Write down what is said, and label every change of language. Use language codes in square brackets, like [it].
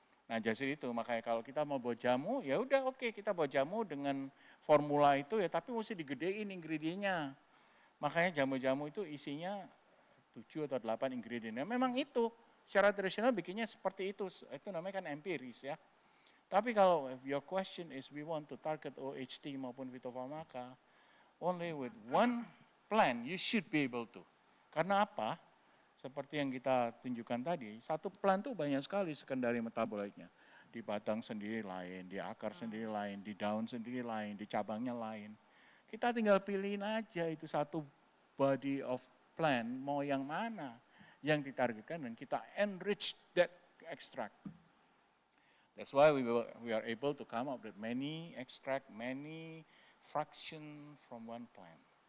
[id] Nah, jadi itu makanya kalau kita mau buat jamu, ya udah oke, kita buat jamu dengan formula itu ya, tapi mesti digedein ingredientnya. Makanya jamu-jamu itu isinya 7 atau 8 ingredientnya. Memang itu secara tradisional bikinnya seperti itu namanya kan empiris ya. Tapi kalau [en] if your question is we want to target OHT maupun fitofarmaka, only with one plant you should be able to. [id] Karena apa? Seperti yang kita tunjukkan tadi, satu plant itu banyak sekali secondary metabolitnya. Di batang sendiri lain, di akar sendiri lain, di daun sendiri lain, di cabangnya lain. Kita tinggal pilihin aja itu satu body of plant, mau yang mana yang ditargetkan dan kita [en] enrich that extract. That's why we are able to come up with many extract, many fraction from one plant.